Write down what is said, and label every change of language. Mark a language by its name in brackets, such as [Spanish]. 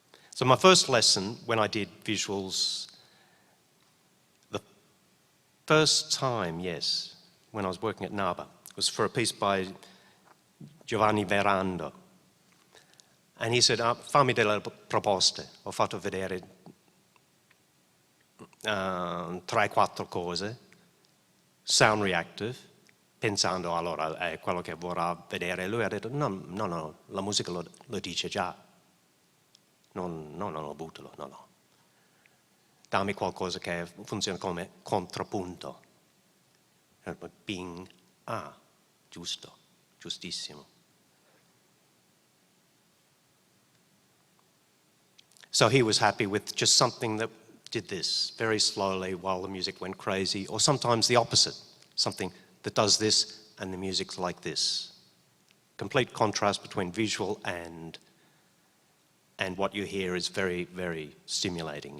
[English] So my first lesson when I did visuals, the first time, yes, when I was working at NABA, was for a piece by Giovanni Verando. And he said, [Italian] fammi delle proposte. Ho fatto vedere 3-4 cose, sound reactive, pensando allora è quello che vorrà vedere. Lui ha detto, no, la musica lo dice già. No, buttalo, no. Dammi qualcosa che funziona come contrappunto. Bing, giusto, giustissimo. [English] So he was happy with just something that did this very slowly while the music went crazy, or sometimes the opposite, something that does this and the music's like this. Complete contrast between visual and what you hear is very, very stimulating.